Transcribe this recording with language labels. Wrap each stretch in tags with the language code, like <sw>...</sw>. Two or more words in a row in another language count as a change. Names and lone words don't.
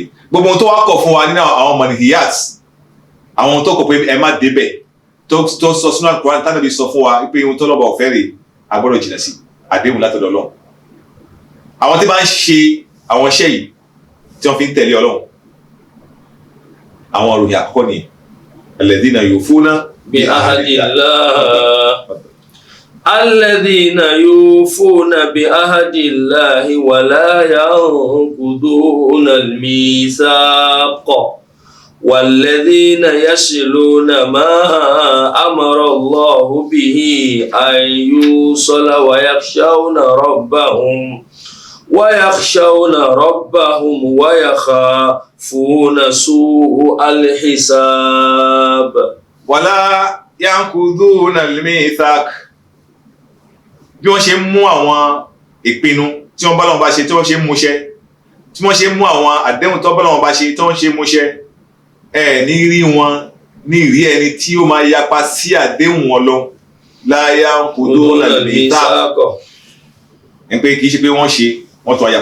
<yo>Gbogbo ohun tó wá kọ̀ fún wa nínú àwọn manhiyat, àwọn ohun tó kọ̀ pé ẹ má débẹ̀, tó sọ sínú Al-Qur'an tánàbí sọ fún wa pé ohun tó lọ́ba ọ̀fẹ́ rè a gbọ́dọ̀ jìnà sí, àdéhùn látọ̀dọ̀ Ọlọ́run. Àwọn tí bá ń ṣe àwọn iṣẹ́ yìí tí wọ́n fi ń tẹ̀lé Ọlọ́run, àwọn òròyìn àkọ́kọ́ ni</yo> <ar>الذين يوفون بعهد الله الذين يوفون بعهد الله ولا ينقضون الميثاق والذين يصلون ما أمر الله به أن يوصل ويخشون ربهم ويخافون سوء الحساب. ولا ينقضون الميثاق.</ar> <yo>Bí wọ́n ṣe mú àwọn ìpinnu tí wọ́n bá lọ́wọ́ bá ṣe tí wọ́n ṣe ń múṣẹ tí wọ́n ṣe ń mú àwọn àdéhùn tó bá lọ́wọ́ bá ṣe tí wọ́n ṣe ń múṣẹ ní rí wọn ní ìrí ẹni tí ó máa yapa sí àdéhùn wọn lọ láyà kòdó nàbí táàkọ̀ ní pé kì í ṣe pé wọ́n tún wá</yo>